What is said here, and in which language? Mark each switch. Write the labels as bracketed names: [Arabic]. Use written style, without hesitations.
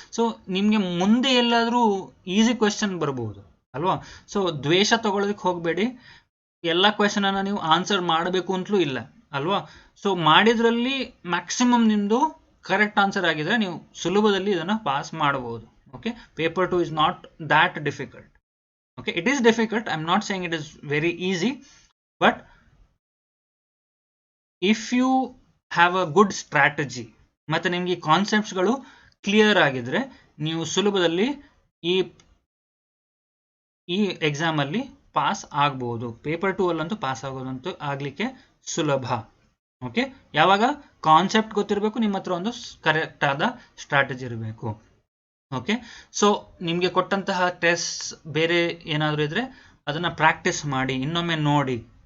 [Kannada] So ನಿಮಗೆ ಮುಂದೆ ಎಲ್ಲಾದರೂ ಈಸಿ ಕ್ವೆಶ್ಚನ್ ಬರ್ಬೋದು ಅಲ್ವಾ. ಸೊ ದ್ವೇಷ ತಗೊಳ್ಳೋದಕ್ಕೆ ಹೋಗಬೇಡಿ. ಎಲ್ಲ ಕ್ವೆಶ್ಚನನ್ನು ನೀವು ಆನ್ಸರ್ ಮಾಡಬೇಕು ಅಂತಲೂ ಇಲ್ಲ ಅಲ್ವಾ. ಸೊ ಮಾಡಿದ್ರಲ್ಲಿ ಮ್ಯಾಕ್ಸಿಮಮ್ ನಿಮ್ಮದು ಕರೆಕ್ಟ್ ಆನ್ಸರ್ ಆಗಿದ್ರೆ ನೀವು ಸುಲಭದಲ್ಲಿ ಇದನ್ನು ಪಾಸ್ ಮಾಡಬಹುದು. [English] Okay, paper 2 is not that difficult. Okay, it is difficult, I'm not saying it is very easy, but if you have a good strategy [Kannada] ಮತ್ತೆ ನಿಮಗೆ ಕಾನ್ಸೆಪ್ಟ್ಸ್ಗಳು ಕ್ಲಿಯರ್ ಆಗಿದ್ರೆ ನೀವು ಸುಲಭದಲ್ಲಿ ಈ ಎಕ್ಸಾಮಲ್ಲಿ ಪಾಸ್ ಆಗ್ಬೋದು. ಪೇಪರ್ 2 ಅಲ್ಲಂತೂ ಪಾಸ್ ಆಗೋದಂತೂ ಆಗಲಿಕ್ಕೆ ಸುಲಭ. ಓಕೆ, ಯಾವಾಗ ಕಾನ್ಸೆಪ್ಟ್ ಗೊತ್ತಿರಬೇಕು, ನಿಮ್ಮ ಹತ್ರ ಒಂದು ಕರೆಕ್ಟ್ ಆದ ಸ್ಟ್ರಾಟಜಿ ಇರಬೇಕು. ಓಕೆ, ಸೊ ನಿಮಗೆ ಕೊಟ್ಟಂತಹ ಟೆಸ್ಟ್ ಬೇರೆ ಏನಾದರೂ ಇದ್ದರೆ ಅದನ್ನು ಪ್ರಾಕ್ಟೀಸ್ ಮಾಡಿ, ಇನ್ನೊಮ್ಮೆ ನೋಡಿ.